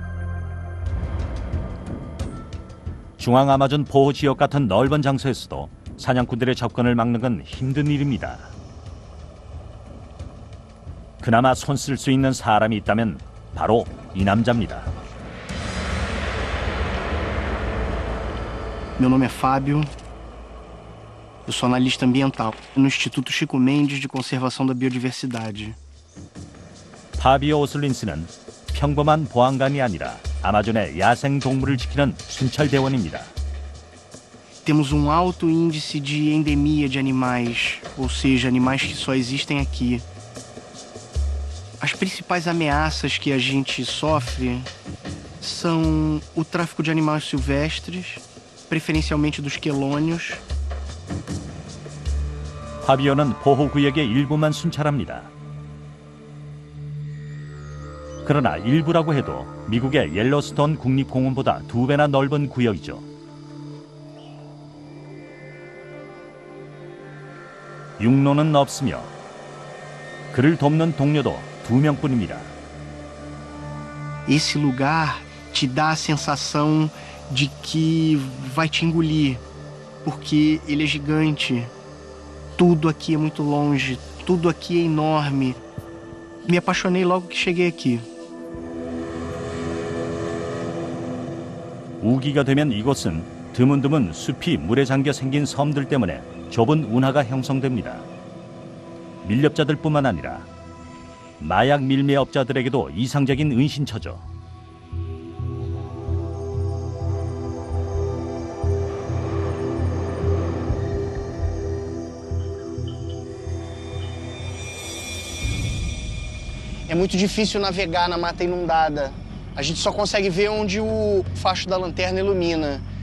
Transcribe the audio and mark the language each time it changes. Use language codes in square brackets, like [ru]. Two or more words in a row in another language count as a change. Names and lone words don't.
[ko] 중앙 아마존 보호지역 같은 넓은 장소에서도 사냥꾼들의 접근을 막는 건 힘든 일입니다. 그나마 손 쓸 수 있는 사람이 있다면 바로 이 남자입니다. [pt] Meu nome é Fábio, eu sou analista ambiental no Instituto Chico Mendes de Conservação da Biodiversidade. [ko] 파비오 오슬린스는 평범한 보안관이 아니라 아마존의 야생 동물을 지키는 순찰 대원입니다. [pt] Temos um alto índice de endemia de animais, ou seja, animais que só existem aqui. As principais ameaças que a gente sofre são o tráfico de animais silvestres, preferencialmente dos quelônios. [ko] 파비오는 보호구역의 일부만 순찰합니다. 그러나 일부라고 해도 미국의 옐로스톤 국립공원보다 2배나 넓은 구역이죠. 육로는 없으며 그를 돕는 동료도 2명뿐입니다. [pt] Esse lugar te dá a sensação de que vai te engolir, porque ele é gigante. Tudo aqui é muito longe, tudo aqui é enorme. Me apaixonei logo que cheguei aqui. [ko] 우기가 되면 이곳은 드문드문 숲이 물에 잠겨 생긴 섬들 때문에 좁은 운하가 형성됩니다. 밀렵자들뿐만 아니라 마약 밀매업자들에게도 이상적인 은신처죠. [pt] É muito difícil navegar na mata inundada. A gente só consegue ver onde o facho da lanterna ilumina.